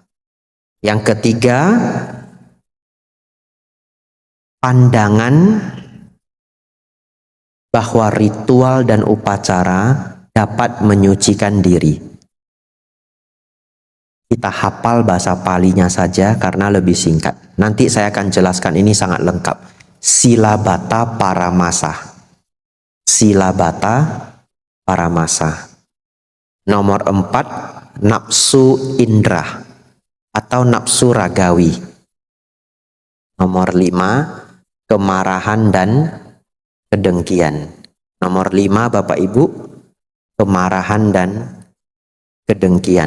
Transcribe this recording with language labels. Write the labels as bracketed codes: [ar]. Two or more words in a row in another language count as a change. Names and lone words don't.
[id] Yang ketiga, pandangan bahwa ritual dan upacara dapat menyucikan diri. Kita hafal bahasa Palinya saja karena lebih singkat. Nanti saya akan jelaskan, ini sangat lengkap. [pi] Silabata paramasa. Silabata paramasa. [id] Nomor 4, nafsu indra atau nafsu ragawi. Nomor 5, kemarahan dan kedengkian. Nomor 5 Bapak Ibu, kemarahan dan kedengkian.